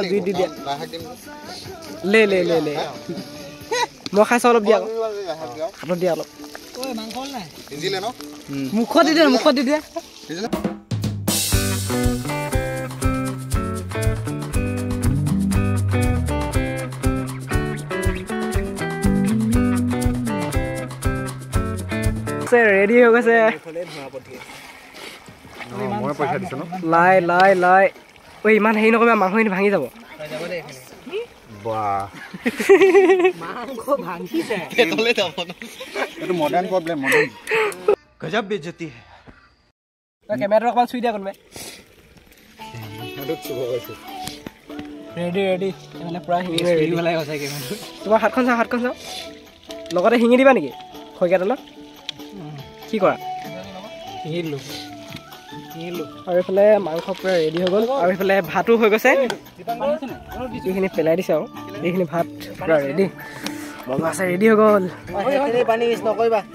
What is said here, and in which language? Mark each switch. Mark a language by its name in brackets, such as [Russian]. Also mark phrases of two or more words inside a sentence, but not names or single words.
[Assamese] লে মই খাইছো অলপ দিয়া হাতত দিয়া অলপ মুখত দি দিয়া ৰেডি হৈ গৈছে মই পইচা দিছো ন লাই ঐ ইমান হেৰি নকৰিবা মাংসখিনি ভাঙি যাব [English] modern problem [Hindi] गजब बेइज्जती है [Assamese] কেমেৰাটো অকণমান চুই দিয়া কোনোবাই ৰেডি মানে পুৰা শিঙি পেলাই গৈছে কেমেৰাটো তোমাৰ হাতখন চাওঁ লগতে শিঙি দিবা নেকি খৰিকা তেলত কি কৰা শিঙিলোঁ আৰু এইফালে মাংস পুৰা ৰেডি হৈ গ'ল আৰু এইফালে ভাতো হৈ গৈছে এইখিনি পেলাই দিছে আৰু এইখিনি ভাত পুৰা ৰেডি মজা আছে ৰেডি হৈ গ'ল পানী মিছ নকৰিবা